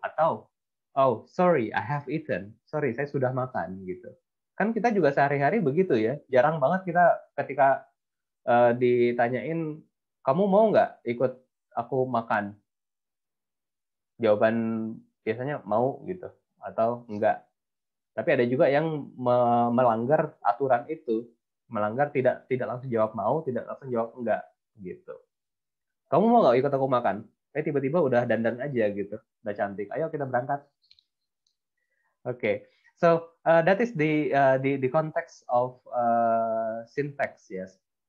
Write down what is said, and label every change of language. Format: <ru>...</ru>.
<en>Atau, oh, sorry, I have eaten.</en> <id>Sorry, saya sudah makan gitu. Kan kita juga sehari-hari begitu ya. Jarang banget kita ketika ditanyain, kamu mau nggak ikut aku makan? Jawaban biasanya mau gitu. Atau enggak. Tapi ada juga yang melanggar aturan itu, melanggar tidak langsung jawab mau, tidak langsung jawab enggak gitu. Kamu mau nggak ikut aku makan? Tiba-tiba udah dandan aja gitu, udah cantik. Ayo kita berangkat.</id> <en>Okay, so that is the context of syntax, yes.</en>